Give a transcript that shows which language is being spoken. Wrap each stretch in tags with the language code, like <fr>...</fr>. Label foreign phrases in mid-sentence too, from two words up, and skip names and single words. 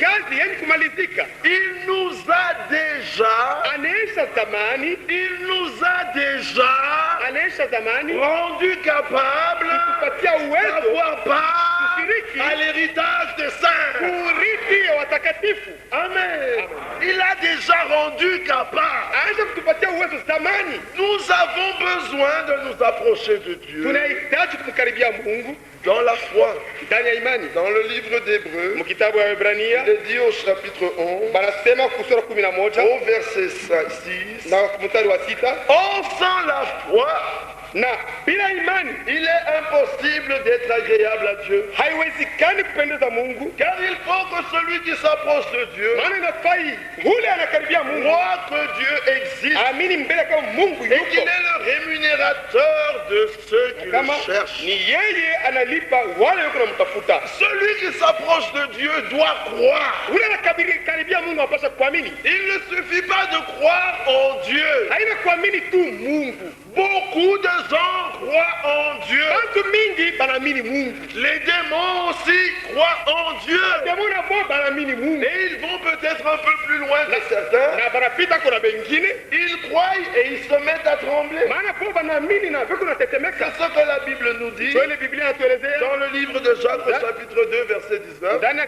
<fr>Il nous a déjà rendu capable d'avoir part à l'héritage</fr> <sw>mtakatifu.</sw> <fr>Amen. Il a déjà rendu capable.</fr> <sw>Aanza kutupatia uwezo zamani.</sw> <fr>Nous avons besoin de nous approcher de Dieu.</fr> <sw>Tunahitaji kumkaribia Mungu</sw> <fr>dans la foi.</fr> <sw>Ndani ya imani.</sw> <fr>Dans le livre d'Hébreux,</fr> <sw>mu kitabu ya Waebrania,</sw> <fr>il est dit au chapitre 11,</fr> <sw>banasema kusura 11</sw> <fr>au verset 6,</fr> <sw>na mstari wa 6,</sw> <fr>or sans la foi,</fr> <sw>na bila imani</sw> <fr>il est impossible d'être agréable à Dieu.</fr> <sw>Haiwezekani kupendeza Mungu,</sw> <fr>car il faut que celui qui s'approche de Dieu</fr> <sw>maana inafai ule anakaribia Mungu</sw> <fr>croit que Dieu existe,</fr> <sw>amini mbele kama Mungu</sw> <fr>et</fr> <sw>yuko,</sw> <fr>qu'il est le rémunérateur de ceux qui le cherchent.</fr> <sw>Ni yeye analipa wale yuko namtafuta.</sw> <fr>Celui qui s'approche de Dieu doit croire.</fr> <sw>Ule anakaribia Mungu anapaswa kuamini.</sw> <fr>Il ne suffit pas de croire en Dieu.</fr> <sw>Haina kuamini tu Mungu.</sw> <fr>Beaucoup de gens croient en Dieu. Les démons aussi croient en Dieu. Et ils vont peut-être un peu plus loin que certains. Ils croient et ils se mettent à trembler. C'est ce que la Bible nous dit dans le livre de Jacques au chapitre 2 verset 19.</fr>